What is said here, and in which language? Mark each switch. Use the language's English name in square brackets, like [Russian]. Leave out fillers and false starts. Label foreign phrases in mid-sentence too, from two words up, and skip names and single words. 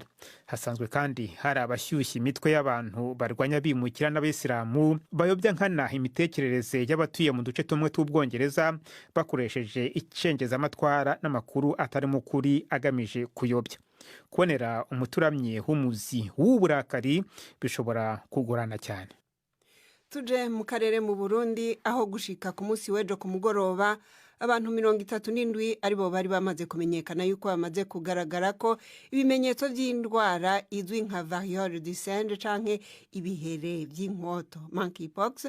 [Kinyarwanda] Hasanzwe kandi hari abashyushya imitwe y'abantu barwanya abimukira n'abayisilamu bayobya nkana imitekerereze y'abatuye mu duce tumwe tw'Ubwongereza bakoresheje icengezamatwara n'amakuru atarimo ukuri agamije kuyobya. Kubonera umuturamye w'umuzi w'uburakari bishobora kugorana cyane. [Rundi] Tuje mu karere mu Burundi aho gushika ku munsi w'ejo ku mugoroba abantu 37 aribo bari bamaze kumenyekana yuko bamaze kugaragara ko ibimenyetso by'indwara izwi nka [French] variole du singe [Rundi] canke ibihere by'inkoto monkeypox.